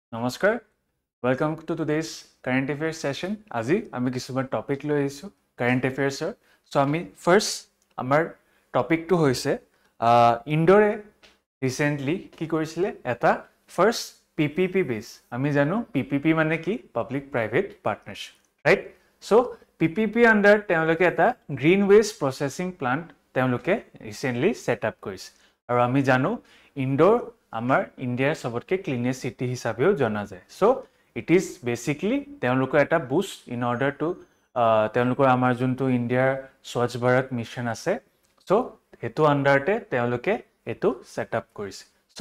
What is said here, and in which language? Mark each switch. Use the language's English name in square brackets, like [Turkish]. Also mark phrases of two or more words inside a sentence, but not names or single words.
[Assamese] Namaskar. [English] Welcome to today's current affairs session. [Assamese] আজি আমি কিছুমান টপিক লৈ আহিছো [English] current affairsৰ. [Assamese] So আমি first আমাৰ টপিকটো হৈছে ইন্দোৰে recently কি কৰিছিলে এটা first PPP base. আমি জানো PPP মানে কি [English] public private partnership, [Assamese] right? So PPP under তেওঁলোকে এটা [English] green waste processing plant [Assamese] তেওঁলোকে recently [English] set up [Assamese] কৰিছে. আৰু আমি জানো ইন্দোৰ আমাৰ ইণ্ডিয়াৰ সবতকে ক্লিনেষ্ট সিটি হিচাপেও জনা যায় [English] so it is basically [Assamese] তেওঁলোকৰ এটা বুষ্ট [English] in order to [Assamese] তেওঁলোকৰ আমাৰ যোনটো ইণ্ডিয়াৰ স্বচ্ছ ভাৰত মিছন আছে সো হেতু আন্ডাৰতে তেওঁলোকে এটো সেটআপ কৰিছে সো